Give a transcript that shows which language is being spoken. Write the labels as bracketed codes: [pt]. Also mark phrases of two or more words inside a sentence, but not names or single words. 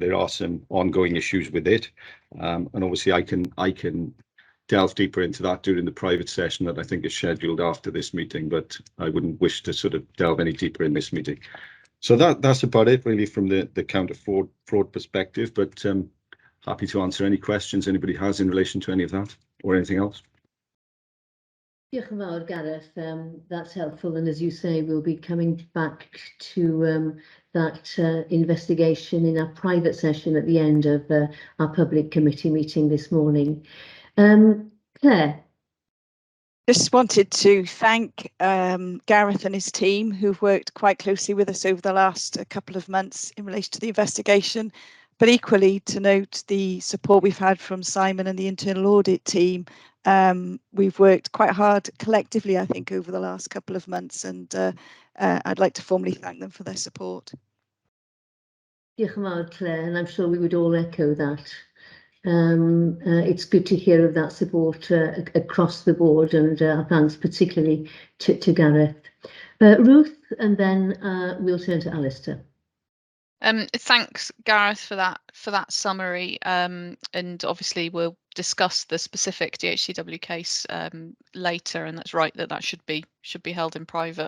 [en] There are some ongoing issues with it, and obviously I can delve deeper into that during the private session that I think is scheduled after this meeting, but I wouldn't wish to sort of delve any deeper in this meeting. So that's about it really from the counter fraud perspective, but happy to answer any questions anybody has in relation to any of that or anything else. [cy] Diolch yn fawr, Gareth. [en] That's helpful, and as you say, we'll be coming back to that investigation in our private session at the end of our public committee meeting this morning. Claire. Just wanted to thank Gareth and his team who've worked quite closely with us over the last couple of months in relation to the investigation, but equally to note the support we've had from Simon and the internal audit team. We've worked quite hard collectively, I think, over the last couple of months, and I'd like to formally thank them for their support. [cy] Diolch yn fawr, Claire, [en] and I'm sure we would all echo that. It's good to hear of that support across the board, and thanks particularly to Gareth. Ruth, and then we'll turn to Alistair. Thanks, Gareth, for that summary, and obviously we'll discuss the specific DHCW case later, and that's right that should be held in private.